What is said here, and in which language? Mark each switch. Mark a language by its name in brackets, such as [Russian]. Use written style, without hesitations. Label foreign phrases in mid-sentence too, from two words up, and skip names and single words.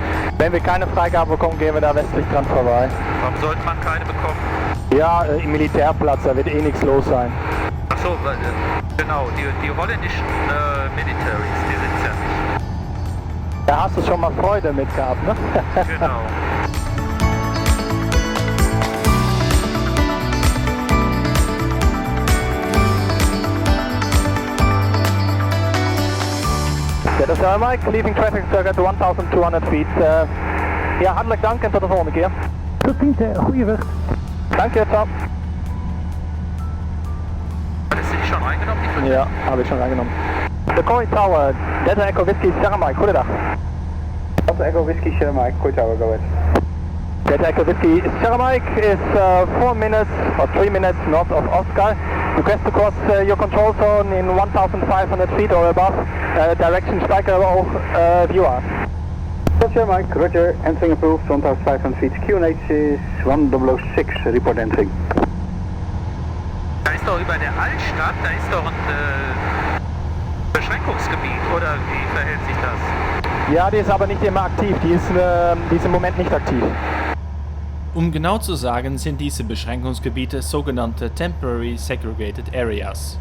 [German] Wenn wir keine Freigabe bekommen, gehen wir da westlich dran vorbei. Warum sollte man keine bekommen? Ja, im Militärplatz, da wird eh nichts los sein. Achso, genau, die holländischen Militaries, die sind ja nicht. Da hast du schon mal Freude mit gehabt, ne? Genau. [Dutch] Dat is [English] Mike, leaving traffic circuit 1200 feet. [Dutch] Ja, hartelijk dank en tot de volgende keer. Tot ziens, goeie weg. Dank je, ciao. [German] Hast du die schon reingenommen, die 5? Ja, habe ich schon reingenommen. [English] The Koi Tower, Delta Echo Whiskey Sierra Mike, goedendag. Delta Echo Whiskey Sierra Mike, Koi Tower, go ahead. Delta Echo Whiskey Sierra Mike is 4 minutes or 3 minutes north of Oscar. Request to cross your control zone in 1500 feet or above. Direction Spijkerhoog viewer. Sierra Mike, Roger, entering approved, 1500 feet. QNH is 1006, report entering. [German] Da ist doch über der Altstadt, da ist doch ein Beschränkungsgebiet, oder wie verhält sich das? Ja, die ist aber nicht immer aktiv, die ist im Moment nicht aktiv. Um genau zu sagen, sind diese Beschränkungsgebiete sogenannte [English] Temporary Segregated Areas.